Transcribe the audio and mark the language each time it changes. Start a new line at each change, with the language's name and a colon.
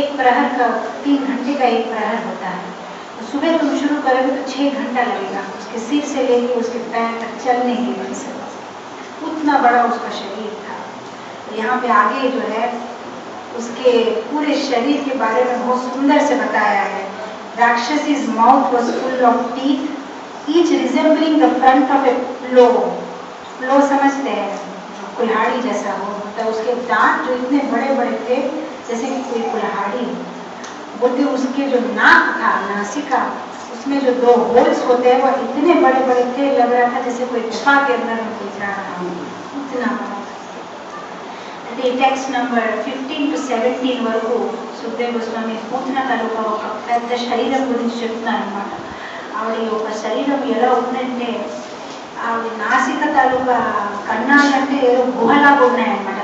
Hindi: 1 प्रहर का 3 घंटे का 1 प्रहर होता है। तो सुबह तुम शुरू करोगे तो 6 घंटा लगेगा उसके सिर से लेके उसके पैर तक चलने के लिए। उतना बड़ा उसका शरीर था। तो यहाँ पे आगे जो है उसके पूरे शरीर के बारे में बहुत सुंदर से बताया है।
English: राक्षसी's mouth was full of teeth, each resembling the front of a plow.
Hindi: plow समझते हैं, कुल्हाड़ी जैसा हो, मतलब उसके दांत जो इतने बड़े बड़े थे जैसे कि कोई कुल्हाड़ी। बोलते उसके जो नाक था, नासिका, उसमें जो 2 होल्स होते हैं वो इतने बड़े बड़े थे, लग रहा था जैसे कोई गुफा के अंदर में घुस रहा था, उतना बड़ा।
Telugu: टेक्स्ट नंबर 15 to 17 వరకు సుఖదేవ్ గోస్వామి పూతన తాలూకా ఒక పెద్ద శరీరం గురించి చెప్తున్నారు అన్నమాట. ఆవిడ ఒక శరీరం ఎలా ఉందంటే ఆవిడ నాసిక తాలూకా కన్నాలంటే ఏదో గుహలాగా ఉన్నాయన్నమాట.